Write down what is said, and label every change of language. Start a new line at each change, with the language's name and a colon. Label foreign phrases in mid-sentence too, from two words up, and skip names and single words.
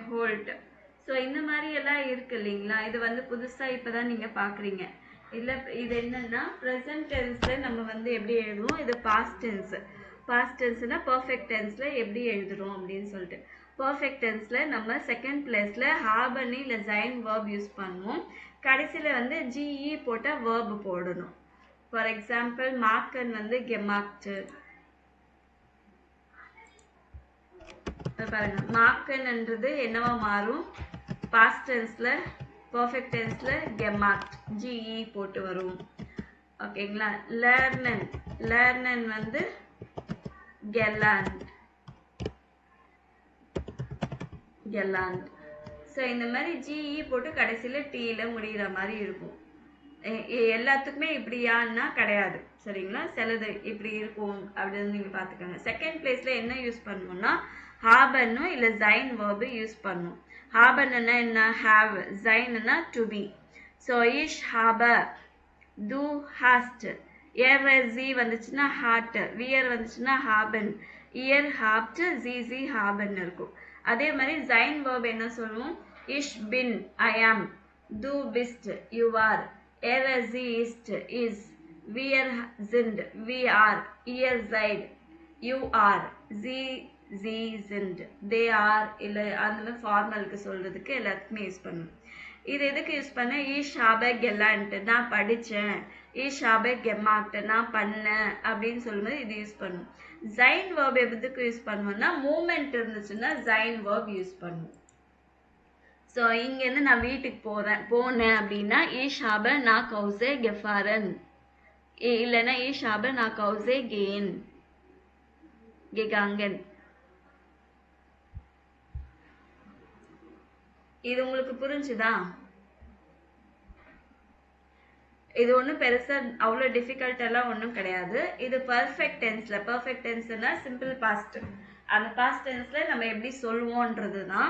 Tamil: ஸோ இந்த மாதிரி எல்லாம் இருக்கு இல்லைங்களா. இது வந்து புதுசாக இப்போ தான் நீங்கள் பார்க்குறீங்க. இல்ல இது என்னன்னா
English: present tense
Tamil: ல நம்ம வந்து எப்படி எழுதுவோம், இது
English: past tense. past tense
Tamil: னா
English: perfect tense
Tamil: ல எப்படி எழுதுறோம் அப்படின்னு சொல்லிட்டு.
English: perfect tense
Tamil: ல நம்ம
English: second place
Tamil: ல haben இல்ல sein verb யூஸ் பண்ணுவோம். கடைசியில வந்து ge போட்ட verb போடணும்.
English: for example
Tamil: machen வந்து gemacht. பாருங்க மாக்கன்ன்றது என்னவா மாறும்,
English: past tense
Tamil: ல
English: perfect tense
Tamil: ல gemacht ge போட்டு வரும். ஓகேங்களா.
German: lernen lernen வந்து gelernt gelernt.
Tamil: ஸோ இந்த மாதிரி ge போட்டு கடைசியில டீல முடிகிற மாதிரி இருக்கும். எல்லாத்துக்குமே இப்படியான்னா கிடையாது சரிங்களா. சிலது இப்படி இருக்கும் அப்படின்னு நீங்க பாத்துக்கோங்க.
English: second place
Tamil: என்ன யூஸ் பண்ணுவோம்னா ஹாபனும் இல்ல ஜைன்
English: verb use
Tamil: பண்ணும். ஹாபன்னா என்ன, ஹாவ். ஜைன்னா
English: to be.
German: so ich hab, du hast. er sie வந்துச்சுன்னா hat, wir வந்துச்சுன்னா haben, ihr habt, sie haben இருக்கும்.
Tamil: அதே மாதிரி ஜைன் வேர்ப் என்ன சொல்லுவோம்,
German: ich bin
English: I am,
German: du bist
English: you are,
German: er sie ist is, wir sind
English: we are,
German: ihr seid
English: you are,
German: sie sind
English: they are.
Tamil: இல்ல அந்த மாதிரி ஃபார்மலுக்கு சொல்றதுக்கு எல்லாத்துக்குமே யூஸ் பண்ணுவோம். இது எதுக்கு யூஸ் பண்ண,
German: ich habe gelernt
Tamil: நான் படிச்சேன்,
German: ich habe gemacht
Tamil: நான் பண்ணேன் அப்படின்னு சொல்லும்போது இது யூஸ் பண்ணுவோம். sein verb எதுக்கு யூஸ் பண்ணுவோம்னா மூமெண்ட் இருந்துச்சுன்னா sein verb யூஸ் பண்ணுவோம். ஸோ இங்கேருந்து நான் வீட்டுக்கு போனேன் அப்படின்னா
German: ich habe nach Hause gefahren,
Tamil: இல்லைன்னா
German: ich habe nach Hause gegangen.
Tamil: இது உங்களுக்கு புரிஞ்சுதா? இது ஒன்றும் பெருசா அவ்வளோ டிஃபிகல்ட் எல்லாம் ஒன்றும் கிடையாது. இது
English: perfect tense, perfect tense simple past,
Tamil: அந்த
English: past tense
Tamil: நம்ம எப்படி சொல்லுவோன்றது தான்.